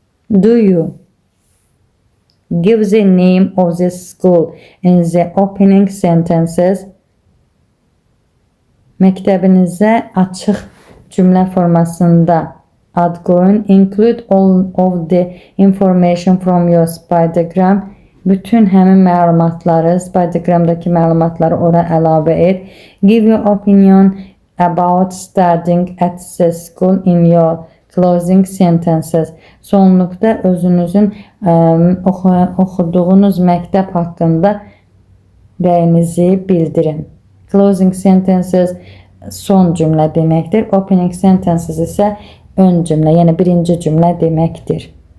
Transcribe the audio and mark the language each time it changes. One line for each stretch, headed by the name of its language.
English: Do you give the name of the school in the opening sentences?
Azerbaijani: Məktəbinizə açıq cümlə formasında ad qoyun.
English: Include all of the information from your spy diagram.
Azerbaijani: Bütün həmin məlumatları, spy diagramdakı məlumatları ora əlavə et.
English: Give your opinion about studying at the school in your closing sentences.
Azerbaijani: Sonluqda özünüzün oxuduğunuz məktəb haqqında rəyinizi bildirin. Closing sentences son cümlə deməkdir. Opening sentences isə ön cümlə, yəni birinci cümlə deməkdir.